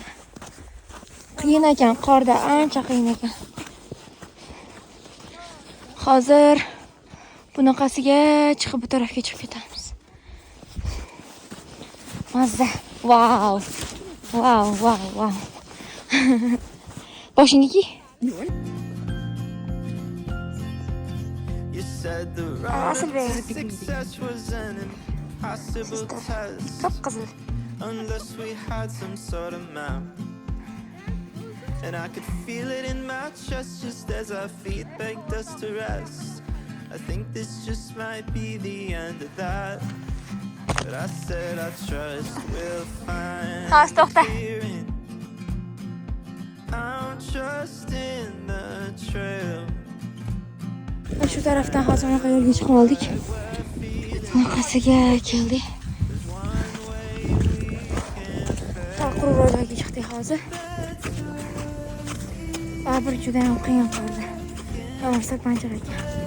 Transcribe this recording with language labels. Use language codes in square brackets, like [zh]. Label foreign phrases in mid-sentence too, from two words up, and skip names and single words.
[uz] Qiyin ekan, qorda ancha qiyin ekan. Hozir bunaqasiga chiqib bu tarafga chiqib ketamiz. Mazza. Wow. Wow, wow, wow. Boshingga [en] You said the road to success was an impossible task [uz] qip-qizil. [en] unless we had some sort of map. And I could feel it in my chest just as our feet begged us to rest. I think this just might be the end of that. But I said I trust we'll find [uz] to'xta. [en] clearing. I'm trusting the trail. [uz] Shu tarafdan hozir unaqa yo'lga chiqib oldik. Bunaqasiga keldik. Quruq joyga chiqdik hozir. Baribir juda ham qiyin qoldi. Yomon panjara ekan.